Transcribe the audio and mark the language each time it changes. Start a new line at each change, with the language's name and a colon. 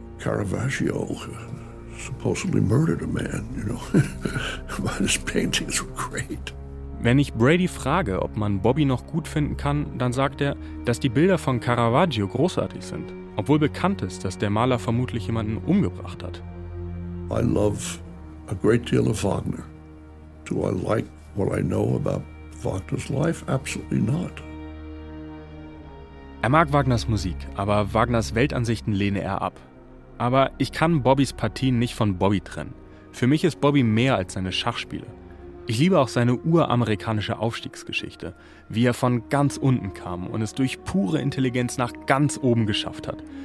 English: Caravaggio supposedly murdered a man, you know. But his paintings were great.
German: Wenn ich Brady frage, ob man Bobby noch gut finden kann, dann sagt er, dass die Bilder von Caravaggio großartig sind, obwohl bekannt ist, dass der Maler vermutlich jemanden umgebracht hat.
English: I love a great deal of Wagner. Do I like what I know about Wagner's life? Absolutely not.
German: Er mag Wagners Musik, aber Wagners Weltansichten lehne er ab. Aber ich kann Bobbys Partien nicht von Bobby trennen. Für mich ist Bobby mehr als seine Schachspiele. Ich liebe auch seine uramerikanische Aufstiegsgeschichte, wie er von ganz unten kam und es durch pure Intelligenz nach ganz oben geschafft hat.